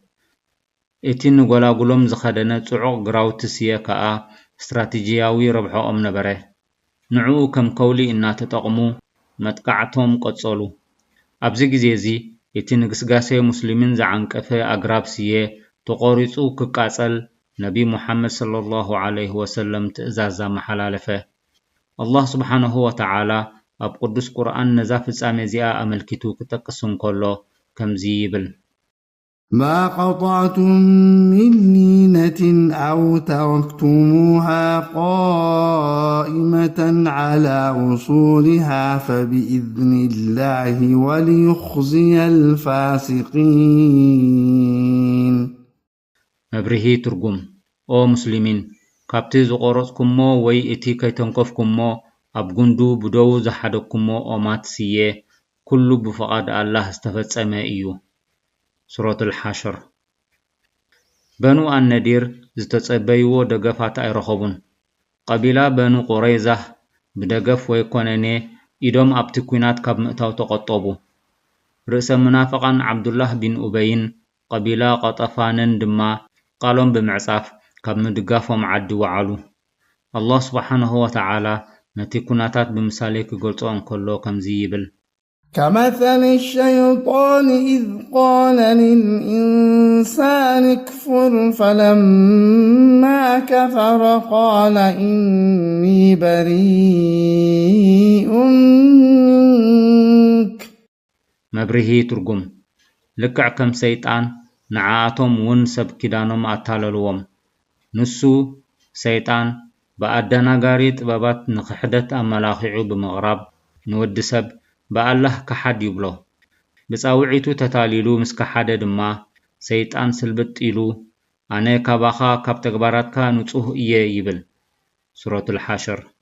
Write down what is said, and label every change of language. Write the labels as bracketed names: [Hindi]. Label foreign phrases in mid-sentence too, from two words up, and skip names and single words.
[Tigrinya] እቲ ንጎላጉሎም ዝኸደነ ጽዑቕ ግራውቲ ስየ ከዓ ስትራቴጂያዊ ረብሖኦም ነበረ። ንዕኡ ከም ከውሊ እናተጠቕሙ መጥቃዕቶም ቀጸሉ። ኣብዚ ግዜ እዚ እቲ ንግስጋሴ ሙስሊሚን ዝዓንቀፈ ኣግራብ ስየ ተቖሪጹ ክቃጸል ነቢ ሙሐመድ ሰለላሁ ዐለይሂ ወሰለም ትእዛዝ ዘመሓላለፈ። አላህ ስብሓነሁ ወተዓላ ኣብ ቅዱስ ቁርኣን ነዛ ፍጻሜ እዚኣ ኣመልኪቱ ክጠቅስ እንከሎ ከምዚ ይብል [Arabic] ما قطعتم من لينة أو تركتموها قائمة على أصولها فبإذن الله وليخزي الفاسقين. [Tigrinya] መብርሂ ትርጉም ኦ ሙስሊሚን ካብቲ ዝቆረጽኩሞ ወይ እቲ ከይተንከፍኩሞ ኣብ ጉንዱ ብደው ዝሓደኩሞ ኦማት ስየ ኩሉ ብፍቓድ ኣላህ ዝተፈጸመ እዩ። ሱረት አልሐሽር። በኑ አነዲር ዝተጸበይዎ ደገፋት ኣይረኸቡን። ቀቢላ በኑ ቁረይዛ ብደገፍ ወይ ኮነኔ ኢዶም ኣብቲ ኩናት ካብ ምእታው ተቆጠቡ። ርእሰ መናፍቃን ዓብዱላህ ቢን ኡበይን ቀቢላ ቀጠፋንን ድማ ቃሎም ብምዕጻፍ ካብ ምድጋፎም ዓዲ ወዓሉ። አላህ ስብሓነሁ ወተዓላ ነቲ ኩናታት ብምሳሌ ክገልጾ እንከሎ ከምዚ ይብል [Arabic] كمثل الشيطان إذ قال للإنسان اكفر فلما كفر قال إني بريء منك. [Tigrinya] መብርሂ ትርጉም ልክዕ ከም ሰይጣን ንዓኣቶም እውን ሰብ ኪዳኖም ኣታለልዎም። ንሱ ሰይጣን ብኣደናጋሪ ጥበባት ንኽሕደት ኣመላኺዑ ብምቕራብ ንወዲ ሰብ ብኣላህ ክሓድ ይብሎ። ብፃውዒቱ ተታሊሉ ምስ ከሓደ ድማ ሰይጣን ስልብጥ ኢሉ ኣነ ካባኻ ካብ ተግባራትካ ንጹህ እየ ይብል። ሱረት አልሐሽር።